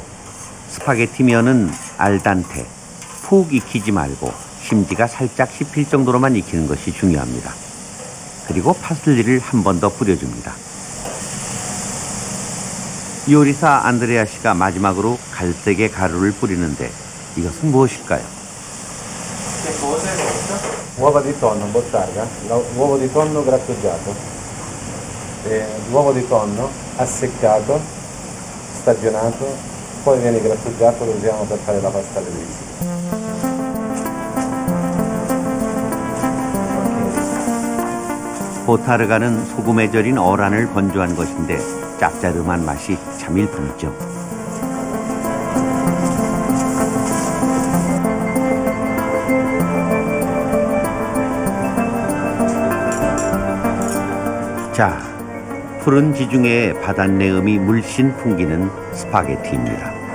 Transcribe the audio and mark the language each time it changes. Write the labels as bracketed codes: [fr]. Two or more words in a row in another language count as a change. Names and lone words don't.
[ko] 스파게티 면은 알단테, 푹 익히지 말고 심지가 살짝 씹힐 정도로만 익히는 것이 중요합니다. 그리고 파슬리를 한 번 더 뿌려줍니다. 요리사 안드레아 씨가 마지막으로 갈색의 가루를 뿌리는데 이것은 무엇일까요? [it] Uova di tonno bottarga, uovo di tonno grattugiato, l'uovo di tonno asseccato, stagionato, poi viene grattugiato, lo usiamo per fare la pasta alle risi. [ko] 보타르가는 소금에 절인 어란을 건조한 것인데 짭짜름한 맛이 참 일품이죠. 자, 푸른 지중해의 바닷내음이 물씬 풍기는 스파게티입니다.